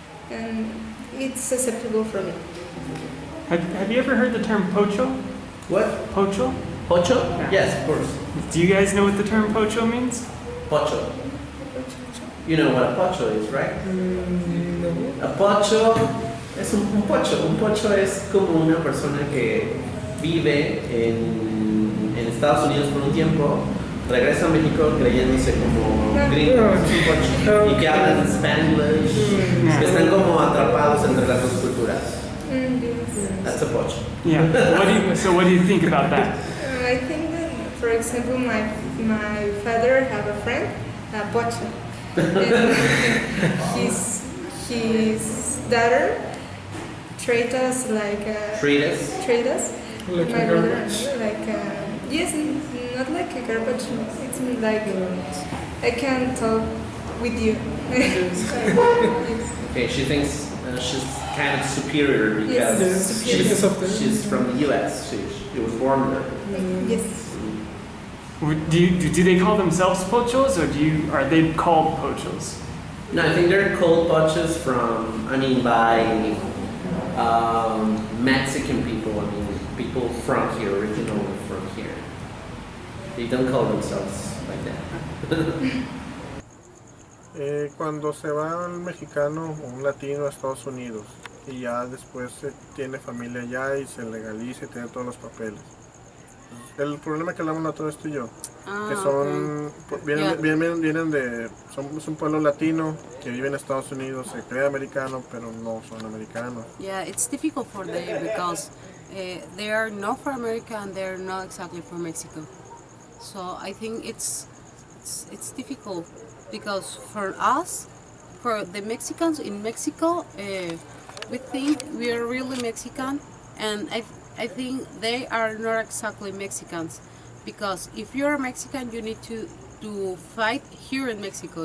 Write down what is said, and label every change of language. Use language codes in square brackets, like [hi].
[en] And it's acceptable for me. Have you ever heard the term Pocho? What? Pocho? Pocho? Yeah. Yes, of course. Do you guys know what the term Pocho means? Pocho. You know what a pocho is, right? No. [es] A pocho es un pocho. Un pocho es como una persona que vive en Estados Unidos por un tiempo, regresa a México creyéndose como gringo, es un pocho, y que hablan Spanglish, que están como atrapados entre las dos culturas. [en] That's a pocho. Yeah. What do you think about that? I think that, for example, my father have a friend, Pocho, and his daughter treat us like Like my a brother, garbage. like yes, not like a garbage. It's like I can talk with you. Yes. Okay, she thinks she's kind of superior because Yes, she's from the US. She was born there. Yes. Do they call themselves Pochos or are they called Pochos? No, I think they're called pochos by Mexican people. I mean, people from here, originally from here. They don't call themselves like that. [es] Cuando se va un mexicano o un latino a Estados Unidos y ya después tiene familia allá y se legaliza y tiene todos los papeles. El problema que hablamos nosotros tú y yo, que son vienen de somos un pueblo latino que vive en Estados Unidos, se cree americano pero no son americanos. [en] Yeah, it's difficult for them because they are not for America and they are not exactly for Mexico. So I think it's difficult because for us, for the Mexicans in Mexico, we think we are really Mexican, and I think they are not exactly Mexicans, because if you're Mexican, you need to fight here in Mexico.